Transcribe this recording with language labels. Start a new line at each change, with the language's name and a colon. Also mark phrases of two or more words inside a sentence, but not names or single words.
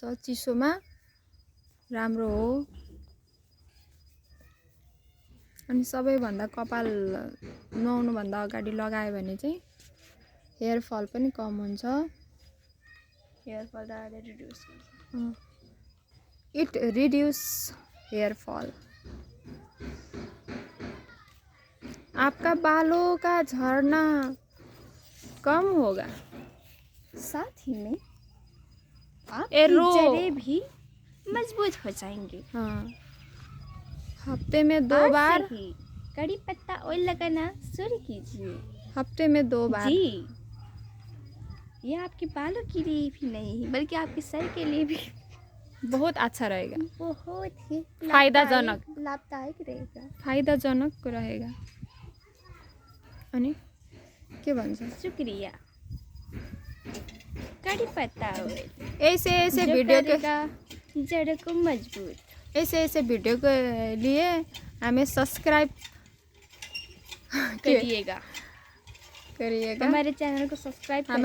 Nepali: चिसोमा राम्रो हो। अनि सबैभन्दा कपाल नुहाउनुभन्दा अगाडि लगायो भने चाहिँ
English: hair fall
Nepali: पनि कम हुन्छ।
English: hair fall
Nepali: रिड्युस गर्छ।
English: It reduce hair fall.
Hindi: आपका बालों का झड़ना कम होगा, साथ ही में आपकी जड़ें भी मजबूत हो जाएंगी। हाँ, हफ्ते में 2 बार कड़ी पत्ता ऑयल लगाना शुरू कीजिए। हफ्ते में 2 बार जी। ये आपके बालों के लिए भी नहीं बल्कि आपके सर के लिए भी बहुत अच्छा रहेगा। बहुत ही लाभदायक रहेगा। फायदाजनक रहेगा।
Nepali: अनि के भन्छ?
Hindi: शुक्रिया। कड़ी पत्ता ऑयल ऐसे वीडियो के जड़ को मजबूत। ऐसे वीडियो के लिए हमें सब्सक्राइब करिएगा। हमारे चैनल को सब्सक्राइब करिएगा।